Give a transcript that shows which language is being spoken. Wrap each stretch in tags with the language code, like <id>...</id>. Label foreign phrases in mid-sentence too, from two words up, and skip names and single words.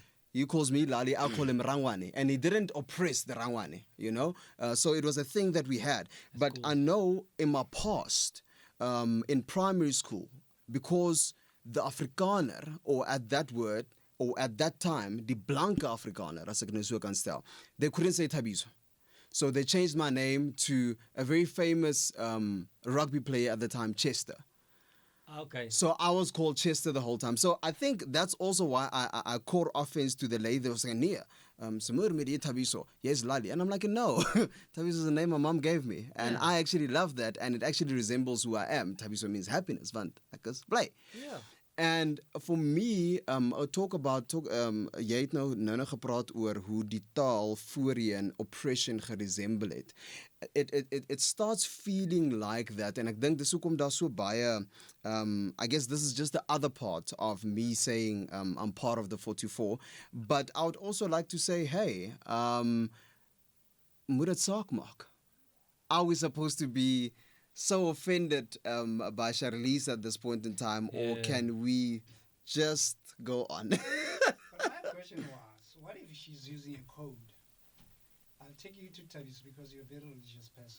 <en>He calls me Lali, I call him Rangwane. And he didn't oppress the Rangwane, So it was a thing that we had. But cool. I know in my past, in primary school, because the Afrikaner, or at that word, or at that time, the Blanke Afrikaner,</en> <af>as ek nou so kan stel,</af> <en>they couldn't say Tabiso. So they changed my name to a very famous rugby player at the time, Chester. Okay. So I was called Chester the whole time. So I think that's also why I caught offense to the lady that was saying, "Nia, Samur Midi Tabiso, yes, Lali." And I'm like, no, Tabiso is the name my mom gave me. And Yeah. I actually love that. And it actually resembles who I am. Tabiso means happiness,</en> <af>want ek is bly.</af> <en>Yeah. And for me, talk about</en> <af>jy het nou gepraat oor hoe die taal voorheen oppression geresemble het.</af> <en>It starts feeling like that, and</en> <af>ek dink dis hoekom daar so baie</af> <en>I guess this is just the other part of me saying I'm part of the 44, but I would also like to say,</en> <af>hey, moet dit saak maak.</af> <en>Are we supposed to be so offended by Charlize at this point in time, or can we just go on? But my question was, what if she's using a code? I'll take you to Tavis because you're a very religious person.</en>